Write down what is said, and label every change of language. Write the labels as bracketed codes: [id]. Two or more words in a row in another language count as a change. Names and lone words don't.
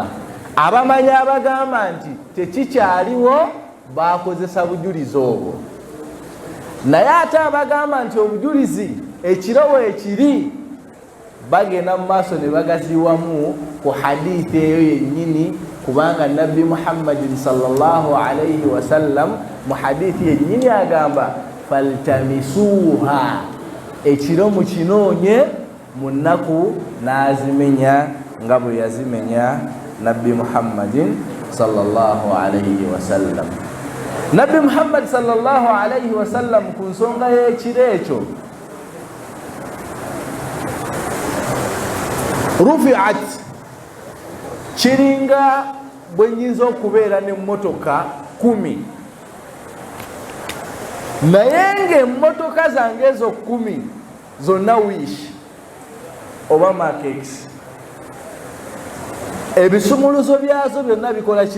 [lg] Abamanyi abagamba nti tekikyaliwo bakozesa bujulizi obwo, naye ate abagamba nti obujulizi ekiro weekiri bagenda mu maaso ne bagaziwamu ku hadithi eyo yennyini, kubanga Nabbi Muhammadin [ar] صلى الله عليه وسلم [lg] mu hadithi yennyini agamba faltamisuha, ekiro mukinoonye mu nnaku n'azimenya nga bwe yazimenya Nabbi Muhammadin [ar] صلى الله عليه وسلم. [lg] Nabbi Muhammad [ar] صلى الله عليه وسلم [lg] ku nsonga y'ekiro ekyo rufiat, kiringa bwe nyinza okubeera n'emmotoka 10, naye ng'emmotoka zange ezo 10 zonna wish oba makex, ebisumuluzo byazo byonna bikola ki?